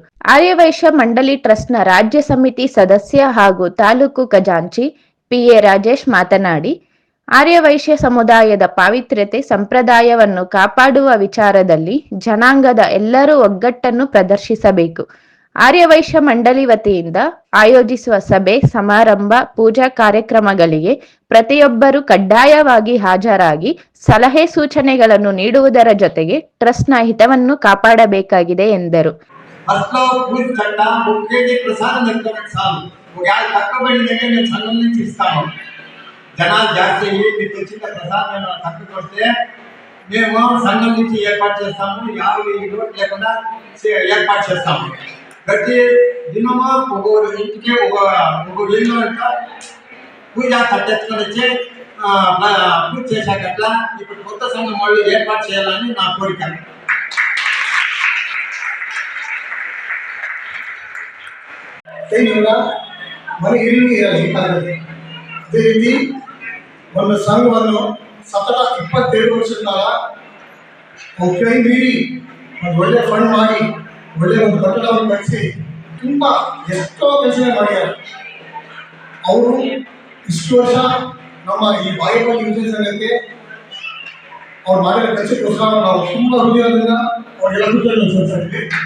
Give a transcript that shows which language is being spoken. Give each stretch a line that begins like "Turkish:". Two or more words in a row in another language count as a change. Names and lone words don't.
Kannada: ಆರ್ಯವೈಶ್ಯ ಮಂಡಳಿ ಟ್ರಸ್ಟ್ನ ರಾಜ್ಯ ಸಮಿತಿ ಸದಸ್ಯ ಹಾಗೂ ತಾಲೂಕು ಖಜಾಂಚಿ PA ರಾಜೇಶ್ ಮಾತನಾಡಿ, ಆರ್ಯವೈಶ್ಯ ಸಮುದಾಯದ ಪಾವಿತ್ರ್ಯತೆ ಸಂಪ್ರದಾಯವನ್ನು ಕಾಪಾಡುವ ವಿಚಾರದಲ್ಲಿ ಜನಾಂಗದ ಎಲ್ಲರೂ ಒಗ್ಗಟ್ಟನ್ನು ಪ್ರದರ್ಶಿಸಬೇಕು. ಆರ್ಯವೈಶ್ಯ ಮಂಡಳಿ ವತಿಯಿಂದ ಆಯೋಜಿಸುವ ಸಭೆ, ಸಮಾರಂಭ, ಪೂಜಾ ಕಾರ್ಯಕ್ರಮಗಳಿಗೆ ಪ್ರತಿಯೊಬ್ಬರೂ ಕಡ್ಡಾಯವಾಗಿ ಹಾಜರಾಗಿ ಸಲಹೆ ಸೂಚನೆಗಳನ್ನು ನೀಡುವುದರ ಜೊತೆಗೆ ಟ್ರಸ್ಟ್ನ ಹಿತವನ್ನು ಕಾಪಾಡಬೇಕಾಗಿದೆ ಎಂದರು.
Telugu: జనాలు జాస్తి అయ్యి మీకు వచ్చిన ప్రసాదం తక్కువ వస్తే మేము సంఘం నుంచి ఏర్పాటు చేస్తాము. 50,000 రోడ్లు లేకుండా ఏర్పాటు చేస్తాము. ప్రతి దినము ఒక్కొక్క ఇంటికి ఒక్కొక్క ఇల్లు అంట పూజ తట్టెత్తుకొని వచ్చి పూజ చేశాకట్లా ఇప్పుడు కొత్త సంఘం వాళ్ళు ఏర్పాటు చేయాలని నా కోరిక. మన ఇల్లు
Kannada: ಅದೇ ರೀತಿ ಒಂದು ಸಂಘವನ್ನು ಸತತ 27 ವರ್ಷದ ಕಾಲ ಕೈ ಮೀರಿ ಒಂದು ಒಳ್ಳೆ ಫಂಡ್ ಮಾಡಿ ಒಳ್ಳೆ ಒಂದು ಕಟ್ಟಡವನ್ನು ಕಟ್ಟಿಸಿ ತುಂಬ ಎಷ್ಟೋ ಕೆಲಸ ಮಾಡಿದ್ದಾರೆ. ಅವರು ಇಷ್ಟು ವರ್ಷ ನಮ್ಮ ಈ ಬಾಗೇಪಲ್ಲಿ ಯುವಜನ ಸಂಘಕ್ಕೆ ಅವ್ರು ಮಾಡಿರೋ ಕೆಲಸಕ್ಕೋಸ್ಕರ ನಾವು ತುಂಬ ಹೃದಯದಿಂದ ಅವರಿಗೆಲ್ಲ ಕೃತಜ್ಞತೆ ಸಲ್ಲಿಸ್ತೀವಿ.